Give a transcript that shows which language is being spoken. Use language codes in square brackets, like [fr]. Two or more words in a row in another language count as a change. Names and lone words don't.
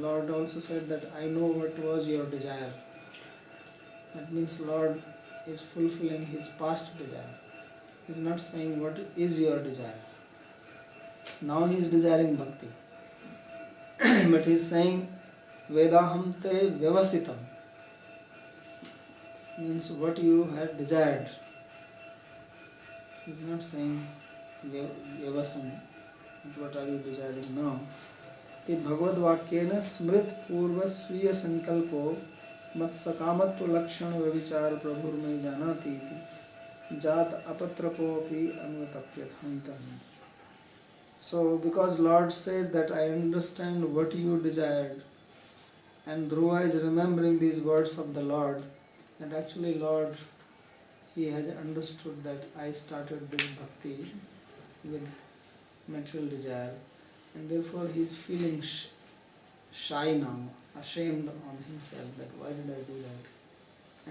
[en] Lord also said that I know what was your desire. That means Lord is fulfilling his past desire. He is not saying what is your desire. Now he is desiring bhakti. But he is saying [sa] वेदाहं ते व्यवसितम्. [en] Means what you had desired. He is not saying vyavasam. What are you desiring now? [sa] ते भगवद वाक्येन स्मृत पूर्व स्वीय संकल्पो मत सकामत्व लक्षण व्यभिचार प्रभुर्मय जानाति इति जात अपत्रपोपि अन्वतप्यथान्तं. [en] So because Lord says that I understand what you desired, and Dhruva is remembering these words of the Lord, that actually Lord, he has understood that I started this bhakti with material desire, and therefore he is feeling shy now, ashamed on himself that why did I do that?